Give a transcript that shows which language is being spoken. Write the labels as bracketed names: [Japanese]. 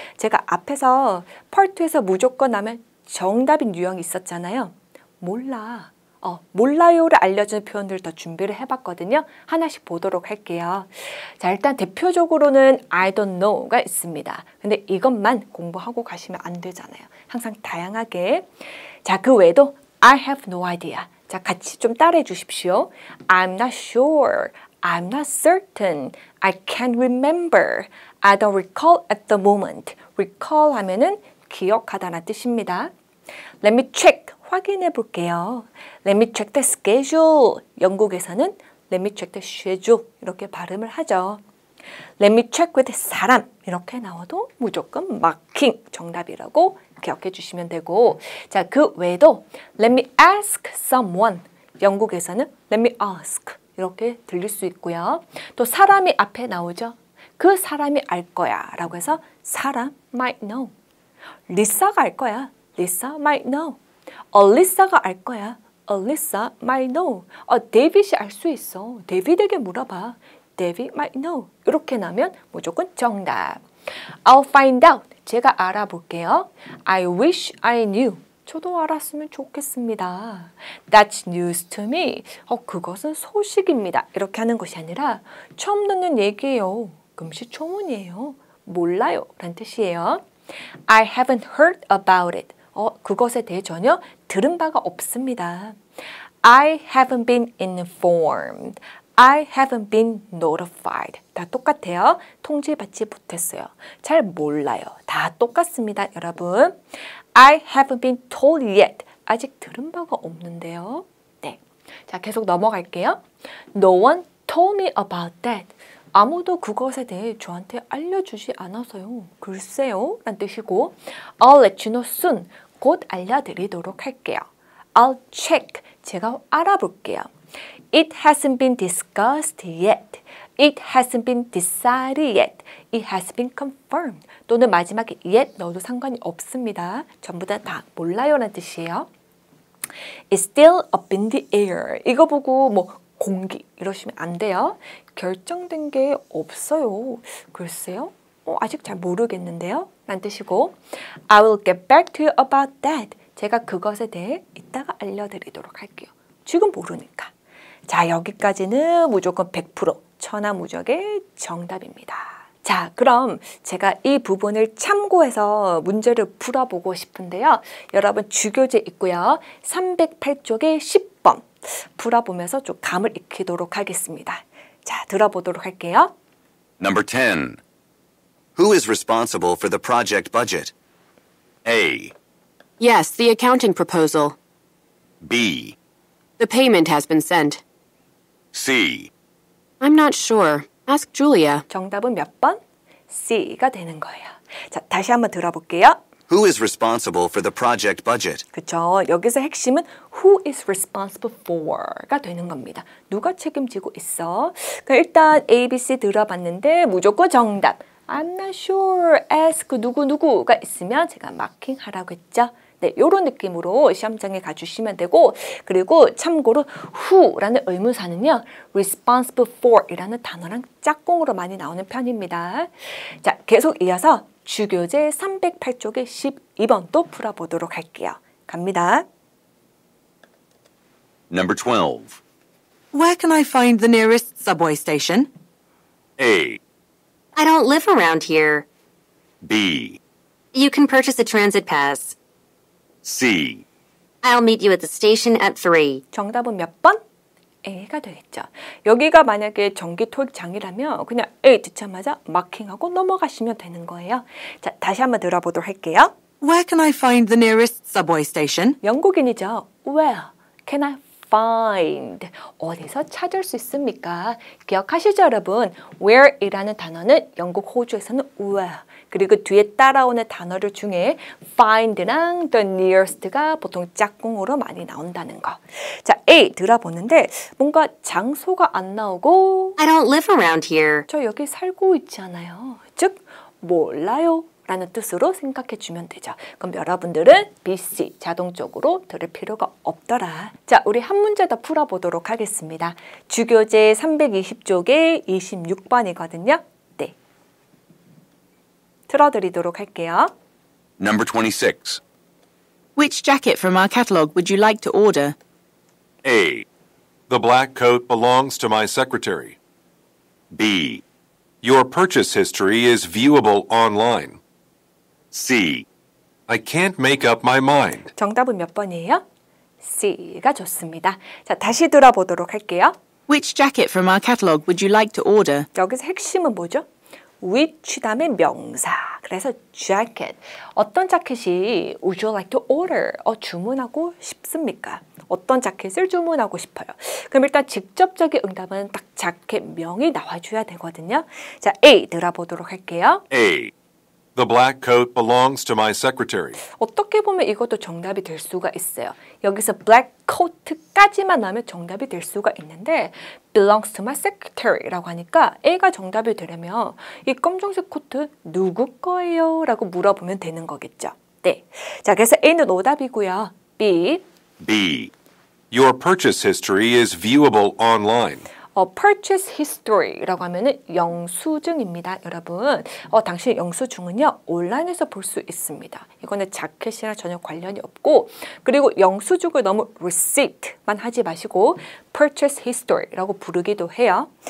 [Korean] 제가 앞에서 파트 2에서 무조건 나면 정답인 유형이 있었잖아요. 몰라. 몰라요를 알려주는 표현들 더 준비를 해봤거든요. 하나씩 보도록 할게요. 자, 일단 대표적으로는 [English] I don't know [Korean] 가 있습니다. 근데 이것만 공부하고 가시면 안 되잖아요. 항상 다양하게. 자, 그 외에도 [English] I have no idea. [Korean] 자, 같이 좀 따라해 주십시오. [English] I'm not sure. I'm not certain. I can't remember. I don't recall at the moment. [Korean] recall 하면은 기억하다라는 뜻입니다. [English] Let me check. [Korean] 확인해 볼게요. [English] Let me check the schedule. [Korean] 영국에서는 [English] Let me check the schedule. [Korean] 이렇게 발음을 하죠. [English] Let me check with 사람. [Korean] 이렇게 나와도 무조건 marking 정답이라고 기억해 주시면 되고, 자, 그 외에도 [English] Let me ask someone. [Korean] 영국에서는 [English] Let me ask. [Korean] 이렇게 들릴 수 있고요. 또 사람이 앞에 나오죠. 그 사람이 알 거야 라고 해서 사람 [English] might know. [Korean] 리사가 알 거야. [English] Lisa might know. [Korean] Alyssa가 알 거야. [English] Alyssa might know. [Korean] 데이빗이 알 수 있어. 데이빗에게 물어봐. [English] David might know. [Korean] 이렇게 나면 무조건 정답. [English] I'll find out. [Korean] 제가 알아볼게요. [English] I wish I knew. [Korean] 저도 알았으면 좋겠습니다. [English] That's news to me. [Korean] 그것은 소식입니다. 이렇게 하는 것이 아니라 처음 듣는 얘기예요. 금시초문이에요. 몰라요 라는 뜻이에요. [English] I haven't heard about it. [Korean] 그것에 대해 전혀 들은 바가 없습니다. [English] I haven't been informed. I haven't been notified. [Korean] 다 똑같아요. 통지받지 못했어요. 잘 몰라요. 다 똑같습니다, 여러분. [English] I haven't been told yet. [Korean] 아직 들은 바가 없는데요. 네. 자, 계속 넘어갈게요. [English] No one told me about that. [Korean] 아무도 그것에 대해 저한테 알려주지 않아서요. 글쎄요 라는 뜻이고, [English] I'll let you know soon. [Korean] 곧 알려드리도록 할게요. [English] I'll check. [Korean] 제가 알아볼게요. [English] It hasn't been discussed yet. It hasn't been decided yet. It has been confirmed. [Korean] 또는 마지막에 yet 넣어도 상관이 없습니다. 전부 다 몰라요 라는 뜻이에요. [English] It's still up in the air. [Korean] 이거 보고 공기 이러시면 안 돼요. 결정된 게 없어요. 글쎄요. 아직 잘 모르겠는데요. 라는 뜻이고, [English] I will get back to you about that. [Korean] 제가 그것에 대해 이따가 알려드리도록 할게요. 지금 모르니까. 자, 여기까지는 무조건 100% 천하무적의 정답입니다. 자, 그럼 제가 이 부분을 참고해서 문제를 풀어보고 싶은데요. 여러분 주교재 있고요. 308쪽에 10번 풀어보면서 좀 감을 익히도록 하겠습니다. 자, 들어보도록 할게요. [English] Number 10. Who is responsible for the project budget? A. Yes, the accounting proposal. B. The payment has been sent. C. I'm not sure. Ask Julia. [Korean] 정답은 몇 번? C가 되는 거예요. 자, 다시 한번 들어볼게요. [English] Who is responsible for the project budget? [Korean] 그쵸. 여기서 핵심은 [English] who is responsible for [Korean] 가 되는 겁니다. 누가 책임지고 있어? 그러니까 일단 A, B, C 들어봤는데 무조건 정답. [English] I'm not sure. [Korean] ask 누구누구가 있으면 제가 마킹하라고 했죠. 네, 이런 느낌으로 시험장에 가주시면 되고, 그리고 참고로 who라는 의문사는요, responsible for이라는 단어랑 짝꿍으로 많이 나오는 편입니다. 자, 계속 이어서 주교재 308쪽의 12번도 풀어보도록 할게요. 갑니다. [English] Number 12. Where can I find the nearest subway station? A. I don't live around here. B. You can purchase a transit pass. C. I'll meet you at the station at 3. [Korean] 정답은 몇 번? A가 되겠죠. 여기가 만약에 정기 토익장이라면 그냥 A 듣자마자 마킹하고 넘어가시면 되는 거예요. 자, 다시 한번 들어보도록 할게요. [English] Where can I find the nearest subway station? [Korean] 영국인이죠. [English] Where can I find? [Korean] 어디서 찾을 수 있습니까? 기억하시죠, 여러분? Where이라는 단어는 영국, 호주에서는 where, 그리고 뒤에 따라오는 단어들 중에 find랑 the nearest가 보통 짝꿍으로 많이 나온다는 거. 자, A 들어보는데 뭔가 장소가 안 나오고 [English] I don't live around here. [Korean] 저 여기 살고 있지 않아요. 즉, 몰라요 라는 뜻으로 생각해 주면 되죠. 그럼 여러분들은 B, C 자동적으로 들을 필요가 없더라. 자, 우리 한 문제 더 풀어보도록 하겠습니다. 주교재 320쪽에 26번이거든요. 네, 틀어드리도록 할게요. [English] Number 26. Which jacket from our catalogue would you like to order? A. The black coat belongs to my secretary. B. Your purchase history is viewable online. C. I can't make up my mind. [Korean] 정답은 몇 번이에요? C가 좋습니다. 자, 다시 들어보도록 할게요. [English] Which jacket from our catalogue would you like to order? [Korean] 여기서 핵심은 뭐죠? which 다음에 명사. 그래서 jacket. 어떤 자켓이 [English] would you like to order? [Korean] 주문하고 싶습니까? 어떤 자켓을 주문하고 싶어요? 그럼 일단 직접적인 응답은 딱 자켓명이 나와줘야 되거든요. 자, A 들어보도록 할게요. [English] A. The black coat belongs to my secretary. [Korean] 어떻게 보면 이것도 정답이 될 수가 있어요. 여기서 black coat까지만 나오면 정답이 될 수가 있는데 [English] belongs to my secretary [Korean] 라고 하니까 A가 정답이 되려면 이 검정색 코트 누구 거예요? 라고 물어보면 되는 거겠죠. 네. 자, 그래서 A는 오답이고요. [English] B. B. Your purchase history is viewable online. [Korean] purchase history라고 하면은 영수증입니다, 여러분. 당신의 영수증은요 온라인에서 볼 수 있습니다. 이거는 자켓이랑 전혀 관련이 없고, 그리고 영수증을 너무 receipt만 하지 마시고 purchase history라고 부르기도 해요.